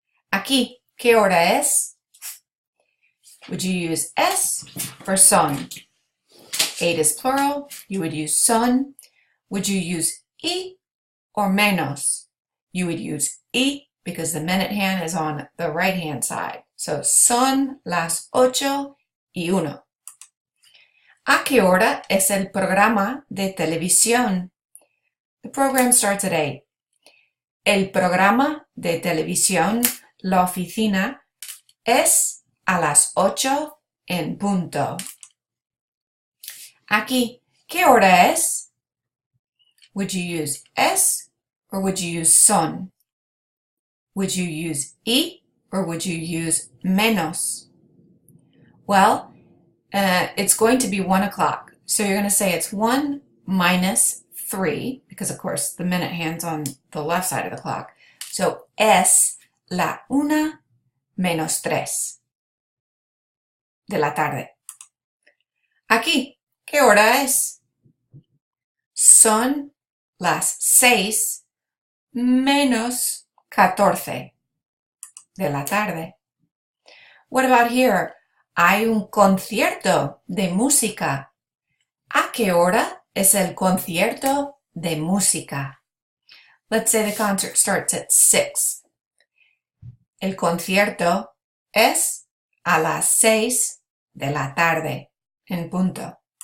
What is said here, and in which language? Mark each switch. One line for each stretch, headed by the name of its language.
Spanish: Aquí, ¿qué hora es?
English: Would you use es or son? 8 is plural. You would use son. Would you use y or menos? You would use y because the minute hand is on the right hand side.
Spanish: So son las 8:01. ¿A qué hora es el programa de televisión?
English: The program starts at 8.
Spanish: El programa de televisión, la oficina, es a las 8 en punto. Aquí, ¿qué hora es?
English: Would you use es or would you use son? Would you use y or would you use menos? Well, it's going to be 1 o'clock. So you're going to say it's 1 minus 3, because of course the minute hand's on the left side of the clock.
Spanish: So es la 1 menos 3 de la tarde. Aquí, ¿qué hora es? Son las 6 menos 14 de la tarde.
English: What about here?
Spanish: Hay un concierto de música. ¿A qué hora es el concierto de música?
English: Let's say the concert starts at 6.
Spanish: El concierto es a las 6 de la tarde, en punto.